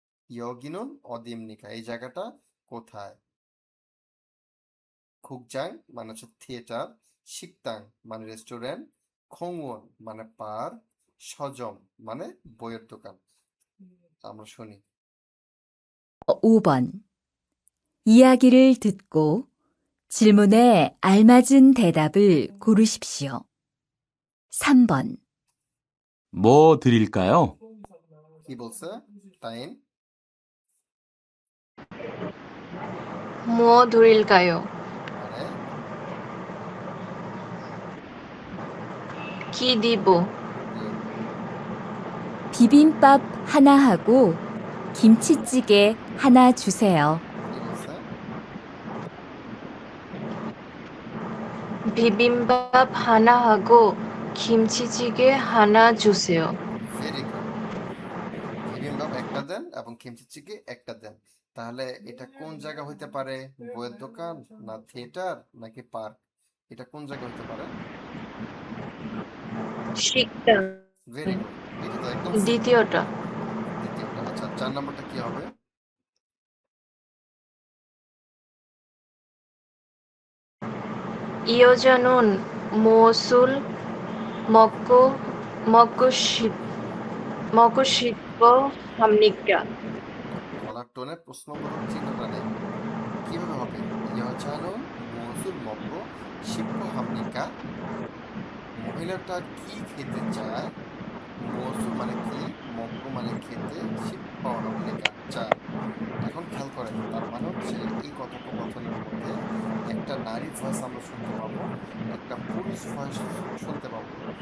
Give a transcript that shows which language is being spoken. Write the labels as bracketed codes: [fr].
[bn] ইয়গিনুন অদিমনিকা, এই জায়গাটা কোথায়? খুকজাং মানে হচ্ছে থিয়েটার, শিকতাং মানে রেস্টুরেন্ট, খংওন মানে পার্ক, সজম মানে বইয়ের দোকান। আমরা শুনি। [ko] 5번. 이야기를 듣고 질문에 알맞은 대답을 고르십시오. 3번. 뭐 드릴까요? [bn] কি বলছে? টাইম। [ko] 뭐 드릴까요? [bn] মানে কি দিব? [en] good. [ko] 비빔밥 하나 하고 김치찌개 하나 주세요. [bn] কি বলছে? [ko] 비빔밥 하나 하고 김치찌개 하나 주세요. [en] Very good. [bn] বিবিম্বাপ একটা দেন এবং কিমচি চিকে একটা দেন। তাহলে এটা কোন জায়গা হইতে পারে? বইয়ের দোকান, না থিয়েটার, নাকি পার্ক? এটা কোন জায়গা হইতে পারে? [ko] 식당. [bn] ভেরি গুড, এটা তো একদম simple। দ্বিতীয়টা. দ্বিতীয়টা। আচ্ছা, 4 নম্বরটা কি হবে? [ko] 이 여자는 무엇을 먹고 먹고 싶 먹고 싶어 합니까? [bn] গলার টোনে প্রশ্নবোধক চিহ্নটা নেই। কিভাবে হবে? ইহজানুন মৌসুল মগ্গ শিপ্প হামনিকা, মহিলাটা কি খেতে চায়? মৌসুল মানে কি, মগ্গ মানে খেতে, শিপ্প হামনিকা চায়। এখন খেয়াল করেন, তার মানে হচ্ছে এই কথোপকথনের মধ্যে একটা নারী ভয়েস আমরা শুনতে পাবো, একটা পুরুষ ভয়েস শুনতে পাবো।